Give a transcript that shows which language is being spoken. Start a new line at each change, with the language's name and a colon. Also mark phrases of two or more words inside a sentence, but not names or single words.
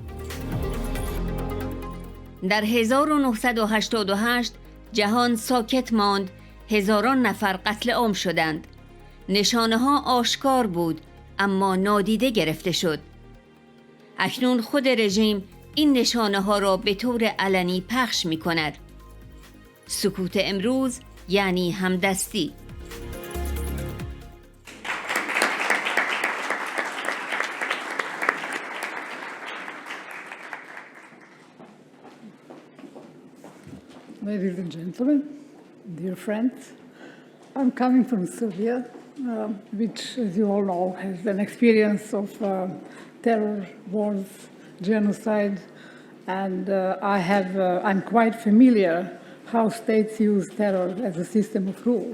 Persian: در 1988 جهان ساکت ماند، هزاران نفر قتل عام شدند. نشانه ها آشکار بود، اما نادیده گرفته شد. اکنون خود رژیم این نشانه ها را به طور علنی پخش می کند. سکوت امروز یعنی همدستی.
English: Ladies and gentlemen, dear friends, I'm coming from Serbia, which, as you all know, has an experience of terror, wars, genocide, and I'm quite familiar how states use terror as a system of rule.